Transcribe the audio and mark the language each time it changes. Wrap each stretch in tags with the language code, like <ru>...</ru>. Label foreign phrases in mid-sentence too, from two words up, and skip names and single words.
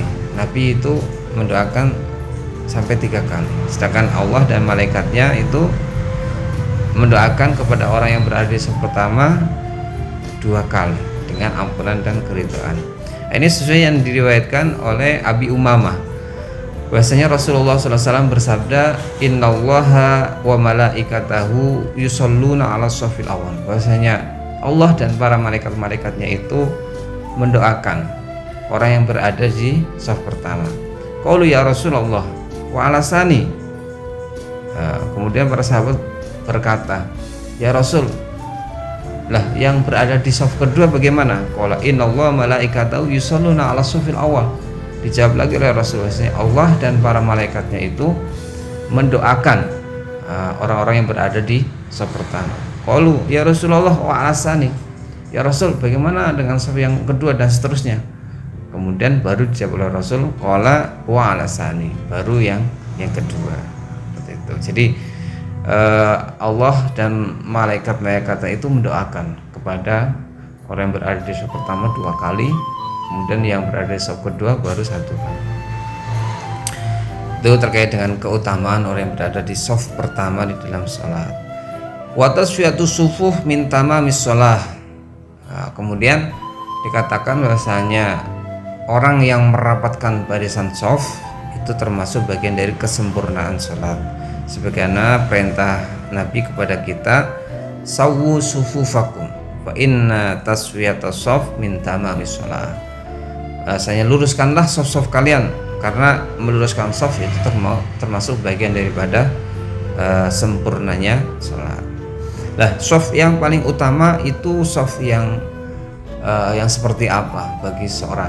<id>Nabi itu mendoakan sampai 3 kali, sedangkan Allah dan malaikatnya itu mendoakan kepada orang yang berada di shaf pertama 2 kali dengan ampunan dan keridhaan. Ini sesuai yang diriwayatkan oleh Abi Umamah, bahwasanya Rasulullah SAW bersabda,</id> <ar>إن الله وملائكته يصلون على الصف الأول.</ar> <id>Bahwasanya Allah dan para malaikat-malaikatnya itu mendoakan orang yang berada di shaf pertama.</id> <ar>قالوا يا رسول الله وعلى الثاني.</ar> <id>Kemudian para sahabat berkata,</id> <ar>يا رسول,</ar> <id>lah yang berada di shaf kedua bagaimana?</id> <ar>قال إن الله وملائكته يصلون على الصف الأول.</ar> <id>Dijawab lagi oleh Rasulullah, Allah dan para malaikatnya itu mendoakan orang-orang yang berada di shaf pertama.</id> <ar>قالوا يا رسول الله وعلى الثاني. يا رسول,</ar> <id>bagaimana dengan shaf yang kedua dan seterusnya? Kemudian baru dijawab oleh Rasul,</id> <ar>قال وعلى الثاني,</ar> <id>baru yang kedua. Seperti itu. Jadi Allah dan malaikat-malaikatnya itu mendoakan kepada orang yang berada di shaf pertama 2 kali, kemudian yang berada di shaf kedua baru 1 kali. Itu terkait dengan keutamaan orang yang berada di shaf pertama di dalam salat.</id> <ar>وتسوية الصفوف من تمام الصلاة.</ar> <id>Kemudian dikatakan bahwasanya orang yang merapatkan barisan shaf itu termasuk bagian dari kesempurnaan salat. Sebagaimana perintah Nabi kepada kita,</id> <ar>سووا صفوفكم فإن تسوية الصف من تمام الصلاة.</ar> <id>Saya luruskanlah shaf-shaf kalian, karena meluruskan shaf itu termasuk bagian daripada sempurnanya salat. Nah, shaf yang paling utama itu shaf yang seperti apa bagi seorang?</id>